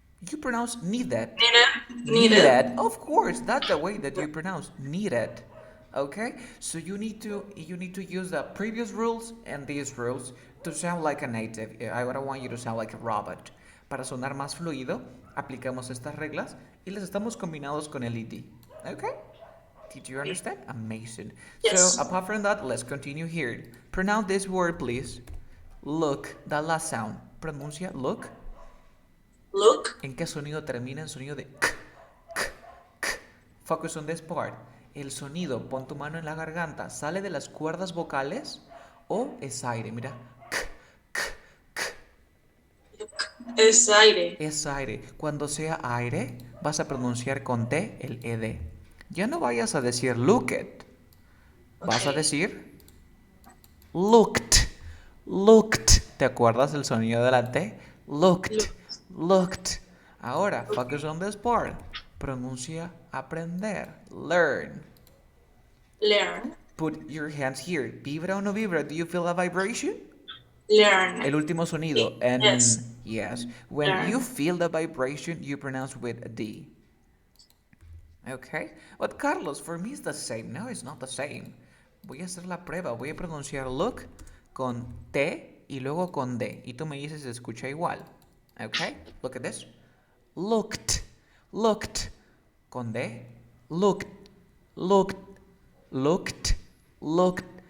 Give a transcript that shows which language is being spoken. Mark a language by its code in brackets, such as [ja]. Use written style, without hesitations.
[en] You pronounce needed. Needed. Needed. Of course, that's the way that you pronounce needed. Okay? So you need to use the previous rules and these rules to sound like a native. I don't want you to sound like a robot. [es] Para sonar más fluido, aplicamos estas reglas y las estamos combinados con el ed. [en] Okay? Did you understand? Amazing. So Yes. apart from that, let's continue here. Pronounce this word, please. Look, the last sound. Pronuncia look. Look. [es] ¿En qué sonido termina el sonido de k, k, k? [en] Focus on this part. [es] El sonido, pon tu mano en la garganta, ¿sale de las cuerdas vocales o es aire? Mira, k, k, k. Es aire. Es aire. Cuando sea aire, vas a pronunciar con T el ed. Ya no vayas a decir look it. Vas a [en] Okay. [es] decir looked, looked. ¿Te acuerdas del sonido de la T? [en] Looked, Look. looked. [es] Ahora, [en] Okay. focus on this part. [es] Pronuncia aprender, [en] learn. Learn. Put your hands here. [es] ¿Vibra o no vibra? [en] Do you feel a vibration? Learn. [es] El último sonido. [en] Yes. N. Yes. When you Learn. feel the vibration, you pronounce with a D. Okay? But Carlos, for me it's the same. No, it's not the same. [es] Voy a hacer la prueba. Voy a pronunciar look con T y luego con D. Y tú me dices si se escucha igual. [en] Okay? Look at this. Looked. Looked. [es] Con D. [en] Looked. Looked. Looked. Looked.